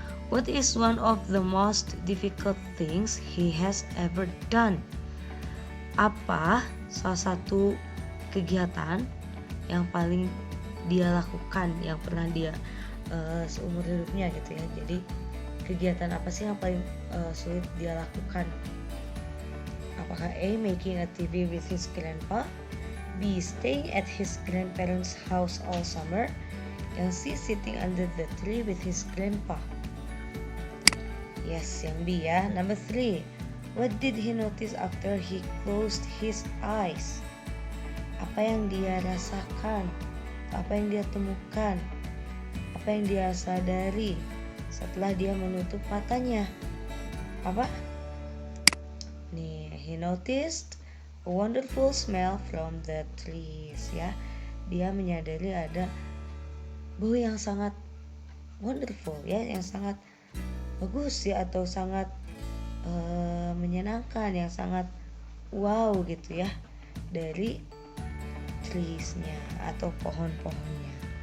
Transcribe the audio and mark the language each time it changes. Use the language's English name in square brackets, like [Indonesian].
[English] What is one of the most difficult things he has ever done? [Indonesian] Apa salah satu kegiatan yang paling dia lakukan, yang pernah dia seumur hidupnya gitu ya. Jadi kegiatan apa sih yang paling sulit dia lakukan? Apakah A. [English] Making a TV with his grandpa, B. Staying at his grandparents' house all summer, [Indonesian] yang C. [English] Sitting under the tree with his grandpa? Yes, [Indonesian] yang B ya. [English] Number 3. What did he notice after he closed his eyes? [Indonesian] Apa yang dia rasakan? Apa yang dia temukan? Apa yang dia sadari setelah dia menutup matanya? Apa? [English] Nih, he noticed a wonderful smell from the trees ya. [Indonesian] Dia menyadari ada bau yang sangat wonderful ya, yang sangat bagus ya, atau sangat menyenangkan, yang sangat wow gitu ya, dari trees-nya atau pohon-pohonnya.